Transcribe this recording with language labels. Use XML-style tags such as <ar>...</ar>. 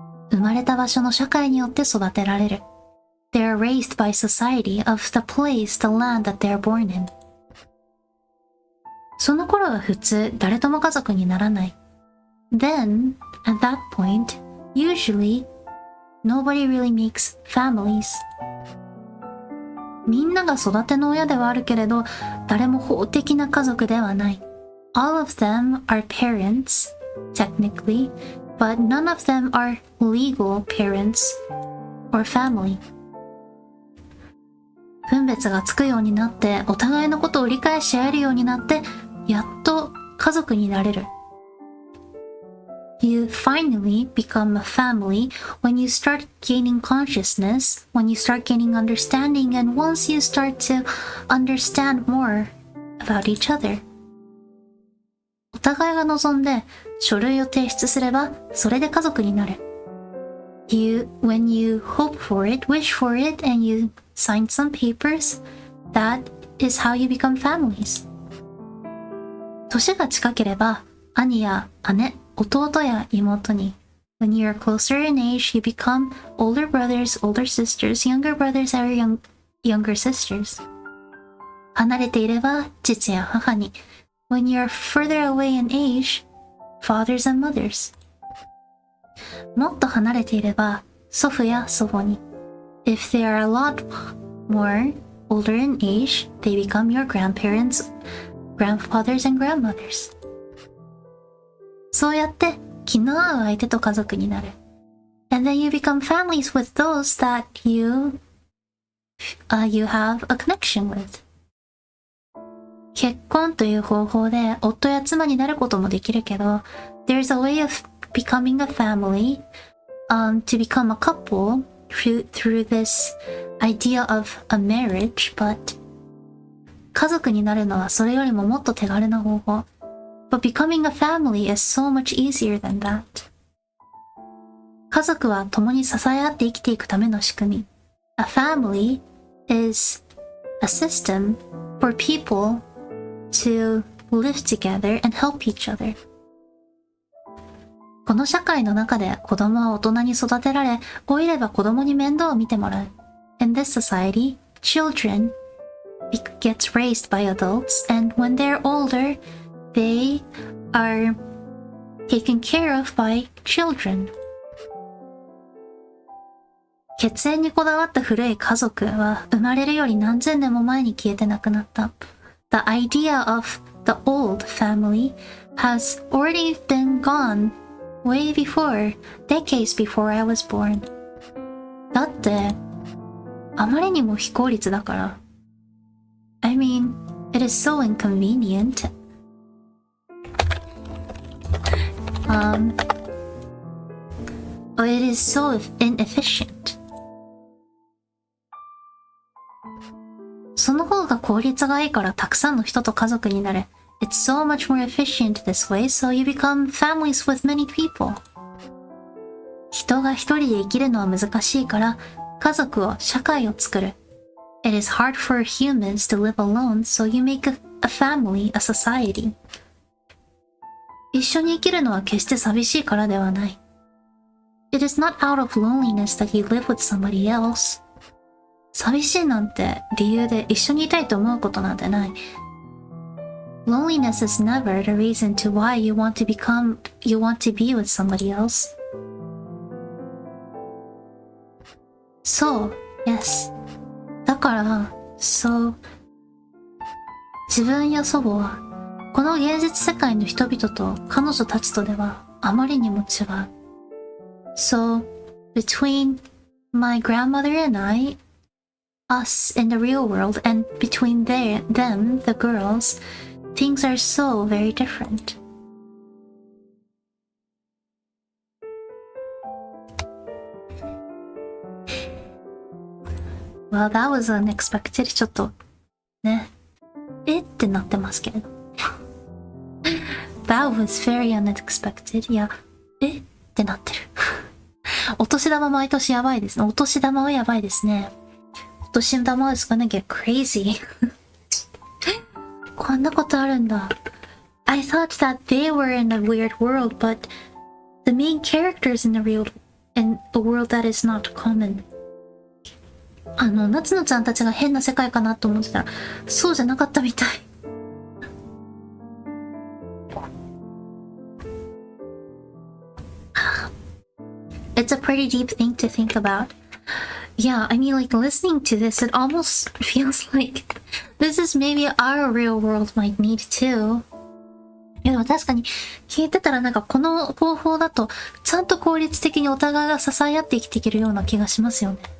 <ja>生まれた場所の社会によって育てられる。</ja> <en>They are raised by society of the place, the land that they are born in.</en> <ja>その頃は普通、誰とも家族にならない。</ja> <en>Then, at that point, usually, nobody really makes families.</en> <ja>みんなが育ての親ではあるけれど、誰も法的な家族ではない。</ja> <en>All of them are parents, technically, but none of them are legal parents or family.</en> <ja>分別がつくようになって、お互いのことを理解し合えるようになって、やっと家族になれる。</ja> <en>You finally become a family when you start gaining consciousness, when you start gaining understanding, and once you start to understand more about each other.</en> <ja>お互いが望んで書類を提出すれば、それで家族になる。</ja> <en>When you hope for it, wish for it, and you sign some papers, that is how you become families.</en> <ja>年が近ければ、兄や姉、弟や妹に。</ja> <en>When you are closer in age, you become older brothers, older sisters, younger brothers or younger sisters.</en> <ja>離れていれば父や母に。</ja> <en>When you are further away in age, fathers and mothers.</en> <ja>もっと離れていれば祖父や祖母に。</ja> <en>If they are a lot more older in age, they become your grandparents, grandfathers and grandmothers.</en> <ja>そうやって気の合う相手と家族になる。</ja> <en>And then you become families with those that you have a connection with.</en> <ja>結婚という方法で夫や妻になることもできるけど、</ja> <en>there's a way of becoming a family, to become a couple through this idea of a marriage,</en> <ja>but 家族になるのはそれよりももっと手軽な方法。</ja> <en>But becoming a family is so much easier than that.</en> <ja>家族は共に支え合って生きていくための仕組み。</ja> <en>A family is a system for people to live together and help each other.</en> <ja>この社会の中で子供は大人に育てられ、老いれば子供に面倒を見てもらう。</ja> <en>In this society, children gets raised by adults, and when they're older, they are taken care of by children.</en> <ja>血縁にこだわった古い家族は生まれるより何千年も前に消えてなくなった。</ja> <en>The idea of the old family has already been gone way before, decades before I was born.</en> <ja>だって、あまりにも非効率だから。</ja> <en>I mean, is so inconvenient. It is so inefficient.</en> <ja>その方が効率がいいからたくさんの人と家族になれ。</ja> <en>It's so much more efficient this way, so you become families with many people.</en> <ja>人が一人で生きるのは難しいから、家族を、社会を作る。</ja> <en>It is hard for humans to live alone, so you make a family, a society.</en> <ja>一緒に生きるのは決して寂しいからではない。</ja> <en>It is not out of loneliness that you live with somebody else.</en> <ja>寂しいなんて理由で一緒にいたいと思うことなんてない。</ja> <en>Loneliness is never the reason to why you want to be with somebody else. So, yes.</en> <ja>だから、そう。自分や祖母は、この現実世界の人々と彼女たちとではあまりにも違う。</ja> <en>So, between my grandmother and I, us in the real world, and between them, the girls, things are so very different. Well, that was unexpected.</en> <ja>ちょっと、ね。ってなってますけれど。</ja> <en>That was very unexpected.</en> <ja>いや、ってなってる。お年玉毎年やばいですね。お年玉はやばいですね。</ja> <en>お年玉 is gonna get crazy.</en> <ja>こんなことあるんだ。</ja> <en>I thought that they were in a weird world, but the main characters in the world that is not common.</en> <ja>夏野ちゃんたちが変な世界かなと思ってたら、そうじゃなかったみたい。</ja> <en>It's a pretty deep thing to think about. Yeah, I mean, like, listening to this, it almost feels like this is maybe our real world might need too.</en> <ja>いや、でも確かに聞いてたらなんかこの方法だとちゃんと効率的にお互いが支え合って生きていけるような気がしますよね。</ja>